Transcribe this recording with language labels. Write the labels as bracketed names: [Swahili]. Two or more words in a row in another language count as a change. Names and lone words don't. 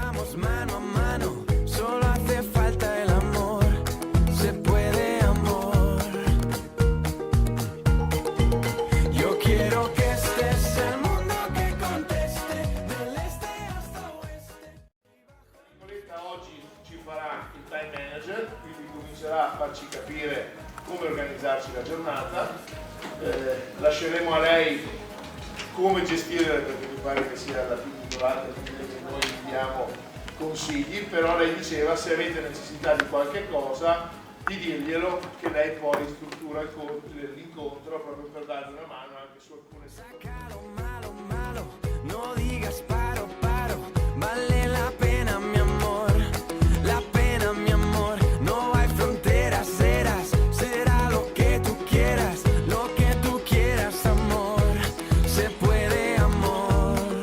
[Spanish] Mano a mano, solo hace falta el amor. Se puede, amor. Yo quiero que estés el mundo que conteste, del este hasta oeste. [Italian] Oggi ci farà il [English] time manager, [Italian] quindi comincerà a farci capire come organizzarci la giornata. Lasceremo a lei come gestirla, perché mi pare che sia la più titolata, quindi che noi diamo consigli, però lei diceva se avete necessità di qualche cosa di dirglielo, che lei poi struttura l'incontro proprio per darvi una mano anche su alcune situazioni. [Spanish] Malo, malo, no digas paro, paro, vale la pena mi amor, la pena mi amor, no hay fronteras, será lo que tú quieras amor, se puede amor.